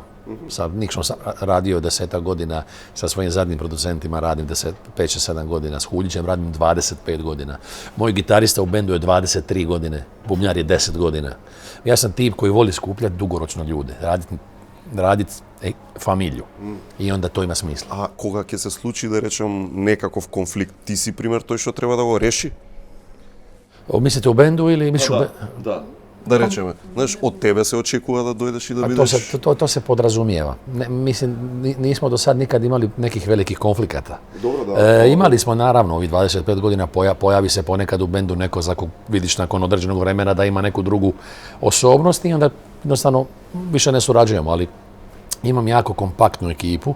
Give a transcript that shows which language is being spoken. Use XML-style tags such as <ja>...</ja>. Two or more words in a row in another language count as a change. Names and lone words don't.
<hr>Sa Nikšom sam radio 10 godina, sa svojim zadnjim producentima radim 5-7 godina, s Huljićem radim 25 godina. Moj gitarista u bendu je 23 godine, bubnjar je 10 godina. Ja sam tip koji voli skupljati dugoročno ljude, raditi familiju. I onda to ima smisla.</hr> <mk>A кога ќе се случи, да речем, некаков конфликт, ти си пример тој што треба да го реши?</mk> <hr>Mislite u bendu ili misliš u bendu?</hr> <mk>Да. Да речеме, знаеш, од тебе се очекува да дојдеш и да бидеш...</mk> <hr>To se podrazumijeva. Mislim, nismo do sad nikad imali nekih velikih konflikata. Dobro, da. Imali smo naravno, ovih 25 godina pojavi se ponekad u bendu neko za kog vidiš nakon određenog vremena da ima neku drugu osobnost i onda jednostavno više ne surađujemo, ali imam jako kompaktnu ekipu.</hr>